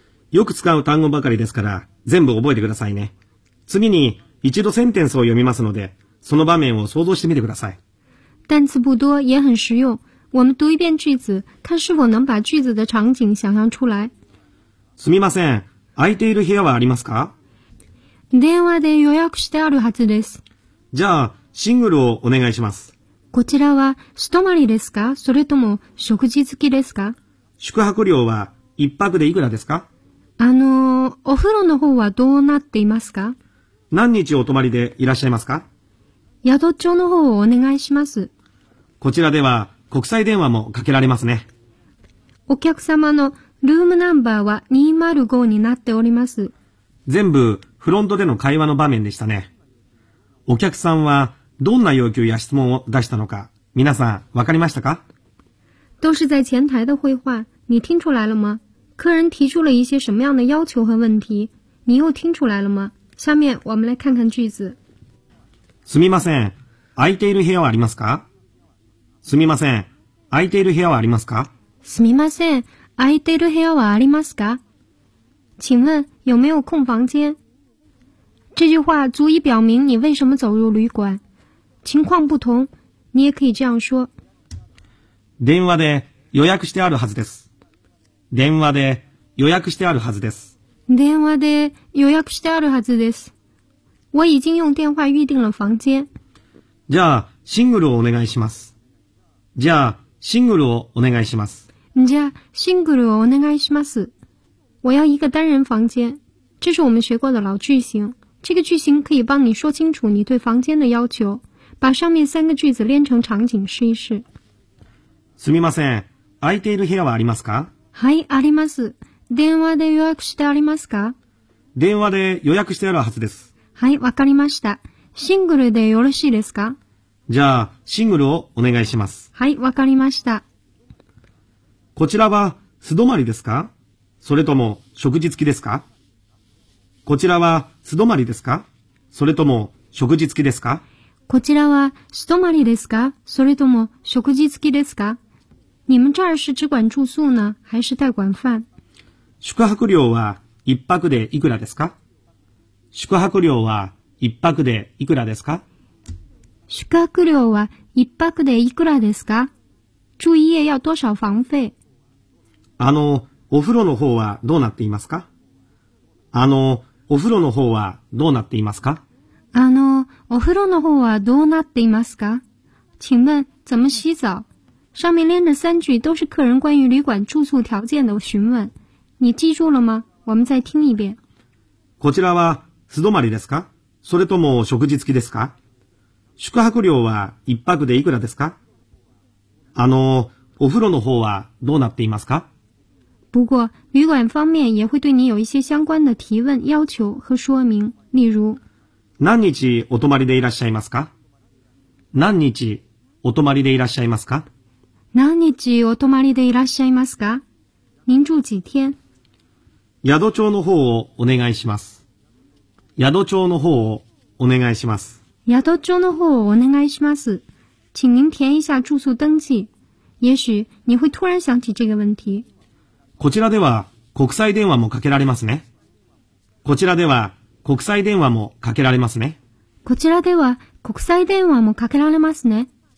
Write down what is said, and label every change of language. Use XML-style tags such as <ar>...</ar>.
<ja>よく使う単語ばかりですから、全部覚えてくださいね。次に、一度センテンスを読みますので、その場面を想像してみてください。</ja> <zh>单词不多，也很实用。我们读一遍句子，看是否能把句子的场景想象出来。</zh> <ja>すみません、空いている部屋はありますか？電話で予約してあるはずです。じゃあ、シングルをお願いします。こちらは、素泊まりですか？それとも、食事付きですか？宿泊料は、一泊でいくらですか？お風呂の方はどうなっていますか？何日お泊まりでいらっしゃいますか？宿帳の方をお願いします。こちらでは国際電話もかけられますね。お客様のルームナンバーは205になっております。全部フロントでの会話の場面でしたね。お客さんはどんな要求や質問を出したのか、皆さんわかりましたか？</ja> <zh>都是在前台的会话，你听出来了吗？客人提出了一些什么样的要求和问题？你又听出来了吗？下面我们来看看句子。</zh> <ja>すみません、空いている部屋はありますか？すみません、空いている部屋はありますか？すみません、空いている部屋はありますか？</ja> <zh>请问有没有空房间？这句话足以表明你为什么走入旅馆。情况不同，你也可以这样说。</zh> <ja>電話で予約してあるはずです。電話で予約してあるはずです。電話で予約してあるはずです。</ja> <zh>我已经用电话预定了房间。</zh> <ja>じゃあシングルをお願いします。じゃあシングルをお願いします。じゃあシングルをお願いします。</ja> <zh>我要一个单人房间。这是我们学过的老句型。这个句型可以帮你说清楚你对房间的要求。把上面三个句子连成场景试一试。</zh> <ja>すみません。空いている部屋はありますか？はい、あります。電話で予約してありますか？電話で予約してあるはずです。はい、わかりました。シングルでよろしいですか？じゃあ、シングルをお願いします。はい、わかりました。こちらは素泊まりですか？それとも食事付きですか？こちらは素泊まりですか？それとも食事付きですか？こちらは素泊まりですか？それとも食事付きですか？</ja> <zh>你们这儿是只管住宿呢，还是带管饭？</zh> <ja>宿泊料は一泊でいくらですか？宿泊料は一泊でいくらですか？宿泊料は一泊でいくらですか？</ja> <zh>住一夜要多少房费？</zh> <ja>あのお風呂の方はどうなっていますか？あのお風呂の方はどうなっていますか？あのお風呂の方はどうなっていますか？</ja> <zh>请问怎么洗澡？上面连着三句都是客人关于旅馆住宿条件的询问，你记住了吗？我们再听一遍。</zh> <ja>こちらは素泊まりですか？それとも食事付きですか？宿泊料は一泊でいくらですか？あのお風呂の方はどうなっていますか？</ja> <zh>不过旅馆方面也会对你有一些相关的提问、要求和说明，例如。</zh> <ja>何日お泊まりでいらっしゃいますか？何日お泊まりでいらっしゃいますか？何日お泊まりでいらっしゃいますか？</ja> <zh>您住几天？</zh> <ja>宿帳の方をお願いします。宿帳の方をお願いします。宿帳の方をお願いします。</ja> <zh>请您填一下住宿登记。也许你会突然想起这个问题。</zh> <ja>こちらでは国際電話もかけられますね。こちらでは国際電話もかけられますね。こちらでは国際電話もかけられますね。</ja>